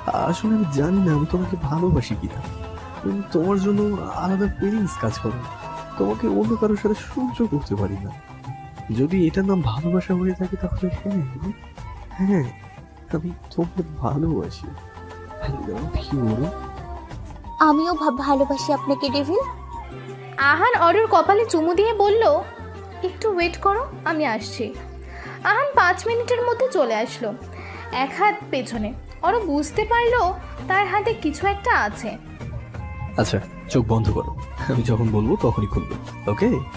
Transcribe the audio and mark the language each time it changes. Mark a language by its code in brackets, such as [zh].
[bn] আসলে আমি জানি না আমি তোমাকে ভালোবাসি কিনা। তোমার জন্য আলাদা ফিলিংস কাজ করে, তোমাকে অন্য কারোর সাথে সহ্য করতে পারি না। যদি এটার নাম ভালোবাসা হয়ে থাকে তাহলে হ্যাঁ হ্যাঁ, আমি তোমাকে ভালোবাসি। [en] I love you, Aru. [bn] আমিও ভালোবাসি আপনাকে ডেভিল। আহান অরুর কপালে চুমু দিয়ে বলল, একটু ওয়েট করো, আমি আসছি। আহান 5 মিনিটের মধ্যে চলে আসলো, এক হাত পেছনে। অরু বুঝতে পারলো তার হাতে কিছু একটা আছে। আচ্ছা, চোখ বন্ধ করো, আমি যখন বলবো তখনই খুলবে, ওকে?